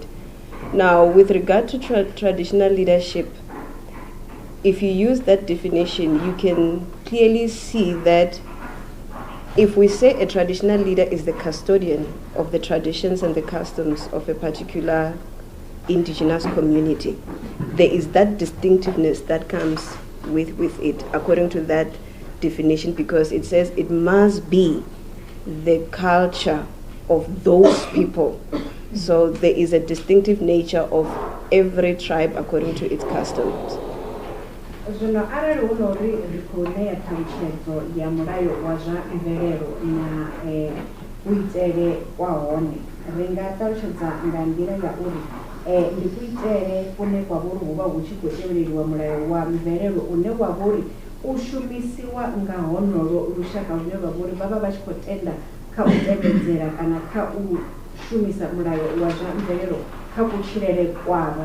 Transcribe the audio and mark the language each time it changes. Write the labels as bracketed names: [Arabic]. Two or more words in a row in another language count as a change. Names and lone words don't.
[English] Now, with regard to traditional leadership, if you use that definition, you can clearly see that if we say a traditional leader is the custodian of the traditions and the customs of a particular indigenous community, there is that distinctiveness that comes with it, according to that definition, because it says it must be the culture of those people. So there is a distinctive nature of every tribe according to its customs. [Venda] Zwino arali hu nori ri khou ṋea ṱhalutshedzo ya mulayo wa zwa mvelelo na kuitele kwa hone, ri nga ṱalutshedza nga nḓila ya uri ndi kuitele kune kwa vhori hu vha hu tshi khou tevheleliwa mulayo wa mvelelo une wa vhori u shumisiwa nga honolo lushaka lune lwa vhori vha vha vha tshi khou tenda kha u tevhedzela kana kha u shumisa mulayo wa zwa mvelelo kha kutshilele kwavho.